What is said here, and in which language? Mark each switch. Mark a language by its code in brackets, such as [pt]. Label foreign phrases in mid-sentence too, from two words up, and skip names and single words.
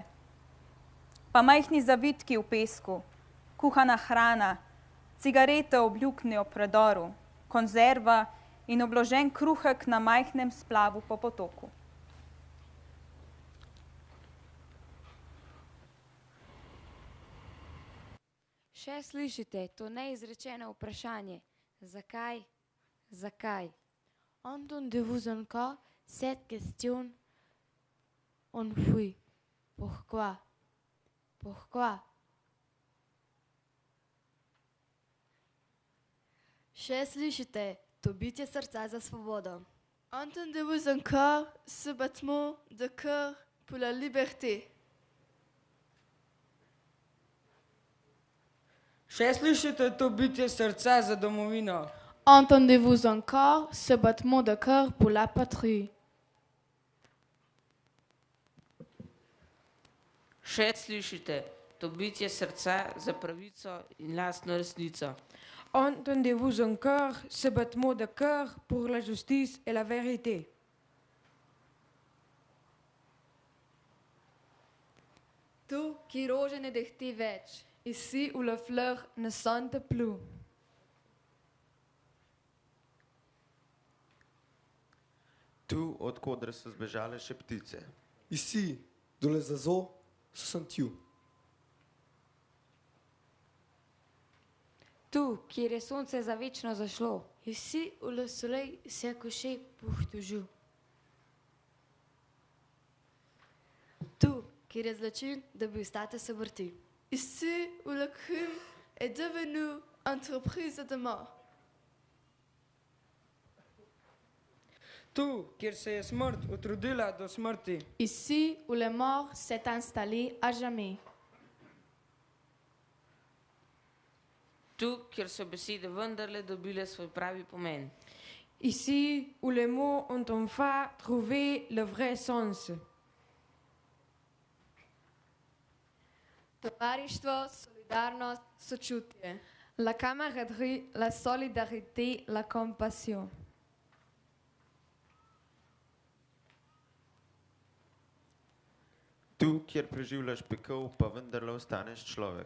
[sl] Pa majhni zavitki v pesku, kuhana hrana, cigarete ob luknji ob predoru, konzerva in obložen kruhek na majhnem splavu po potoku. Še slišite to neizrečeno vprašanje. Zakaj? Zakaj? [fr] Entendez-vous encore cette question enfouie? Pourquoi? Pourquoi? [sl] Še slišite to bitje srca za svobodo. [fr] Entendez-vous encore ce battement de cœur pour la liberté? [sl] Še slišite to bitje srca za domovino. [fr] Entendez-vous encore ce battement de cœur pour la patrie? [sl] Še slišite to bitje srca za pravico in lastno resnico. [fr] Entendez-vous encore ce battement de cœur pour la justice et la vérité? [sl] Tu, ki rože ne dehti več. [fr] Ici où les fleurs ne sentent plus. [sl] Tu, od koder so zbežale še ptice. [fr] Ici, d'où les oiseaux se sont tus. [sl] Tu, kjer je sonce za večno zašlo. [fr] Ici où le soleil s'est couché pour toujours. [sl] Tu, kjer je zločin dobil status obrti. [fr] Ici où le crime est devenu entreprise de mort. [sl] Tu, kjer se je smrt utrudila do smrti. [fr] Ici où la mort s'est installée à jamais. [sl] Tu, kjer so besede vendarle dobile svoj pravi pomen. [fr] Ici où les mots ont enfin trouvé le vrai sens. [sl] Tovarištvo, solidarnost, sočutje. [fr] La camaraderie, la solidarité, la compassion. [sl] Tu, kjer preživljaš pekel, pa vendarle ostaneš človek.